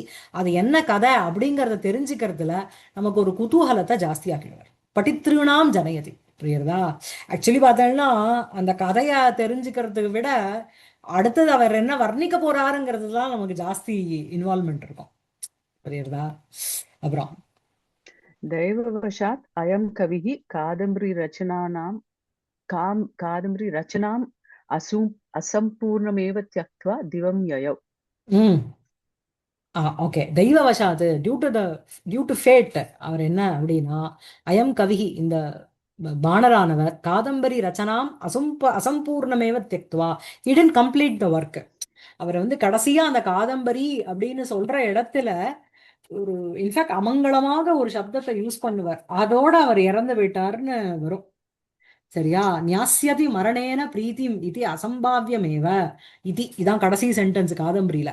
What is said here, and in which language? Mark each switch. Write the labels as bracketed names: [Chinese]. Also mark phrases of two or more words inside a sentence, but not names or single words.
[Tamil] அது என்ன கதை அப்படிங்கறத தெரிஞ்சுக்கிறதுல நமக்கு ஒரு குதூகலத்தை ஜாஸ்தியாக்கிடுவார். [Sanskrit] पठितॄणाम् जनयति. புரியுறதா? [Tamil] ஆக்சுவலி பார்த்தோம்னா அந்த கதையை தெரிஞ்சுக்கிறதுக்கு விட அடுத்தது அவர் என்ன வர்ணிக்க போறாருங்கிறது தான் நமக்கு ஜாஸ்தி இன்வால்மெண்ட் இருக்கும். புரியுறதா? அப்புறம் [Sanskrit] दैववशात् अयं कविः कादम्बरी रचनाम् असम्पूर्णमेव त्यक्त्वा दिवं ययौ. [Tamil] ஓகே. தெய்வவசாத், [English] due to fate, [Tamil] அவர் என்ன அப்படின்னா [Sanskrit] अयं कविः, [Tamil] இந்த பாணரானவர் [Sanskrit] कादम्बरी रचनाम् असम्पूर्णमेव त्यक्त्वा, [English] he didn't complete the work. [Tamil] அவர் வந்து கடைசியா அந்த காதம்பரி அப்படின்னு சொல்ற இடத்துல ஒரு இன்ஃபேக்ட் அமங்கலமாக ஒரு சப்தத்தை யூஸ் பண்ணுவார். அதோட அவர் இறந்து போயிட்டாருன்னு வரும். சரியா? [Sanskrit] ज्ञास्यति मरणेन प्रीतिम् [Tamil] இது அசம்பாவியமேவ இது, இதான் கடைசி சென்டென்ஸ் காதம்பரியில.